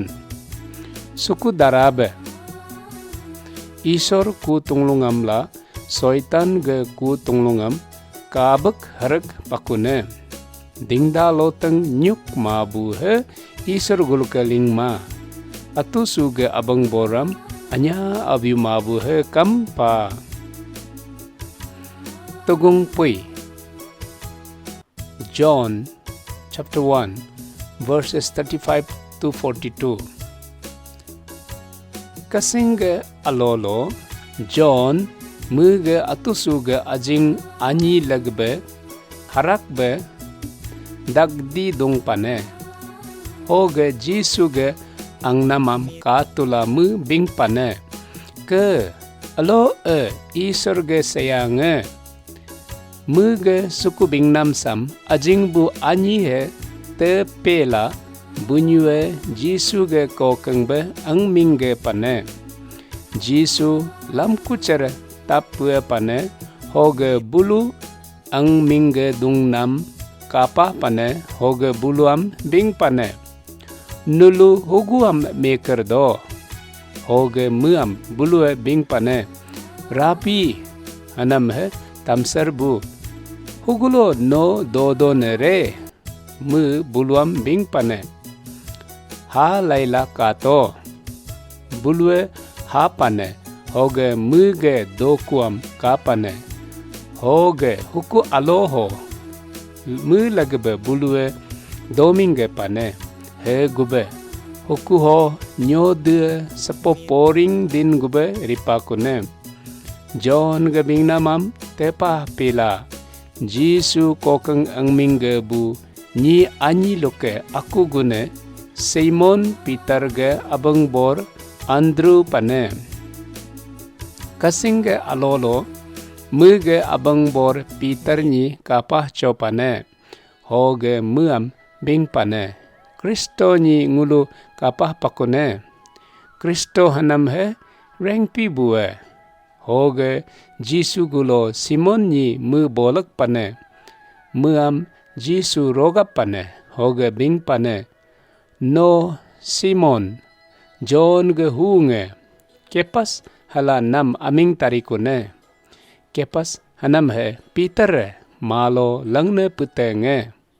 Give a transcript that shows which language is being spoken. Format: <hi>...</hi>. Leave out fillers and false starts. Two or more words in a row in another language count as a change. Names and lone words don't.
<adi>Suku darabe isor ku tunglungam la soitan ge ku tunglungam kabak harag pakune. Dingda loteng nyuk ma bu he isor guluke ling ma. Atu suge abang boram anya abiu ma bu he kam pa. Tugung pui</adi> <en>John chapter 1 verses 35 to 42.</en> <adi>Kasing alolo John muge atusuge ajing anyi lagbe harakbe dagdi dong pane. Hoge jisuge ang namam katula mu bing pane. Ke alo isorge sayange muge suku bing namsam ajing bu anyi he te pela bunyue jisu ge kokengbe ang mingge pane. Jisu lam kucere tapue pane hoge bulu ang mingge dung nam kapa pane hoge buluam bing pane. Nulu huguam meker do hoge muam bulue bing pane. Rapi hanam he tamser bu hugulo no dodo nere mu buluam bing pane. Ha laila kato bulue ha pane hoge muge dokuam ka pane. Hoge huku aloho mu lagbe bulue dominge pane. He gube huku ho nyode sepo poring din gube ripakune. John gabing namam tepa pila. Jisu kokeng ang mingge bu ni anyi loke aku gune Simon Peter ge abang bor Andrew pane. Kasing ge alolo muge abang bor Peter ni kapah cho pane. Hoge muam bing pane. Kristo ni ngulu kapah pakune. Kristo hanam he rengpi bue. Hoge Jisu gulo Simon ni mu bolak pane. Muam Jisu rogap pane. Hoge bing pane. No Simon John ge hunge. Kepas hala nam aming tarikune. Kepas hanam he Peter malo langne putenge.</adi>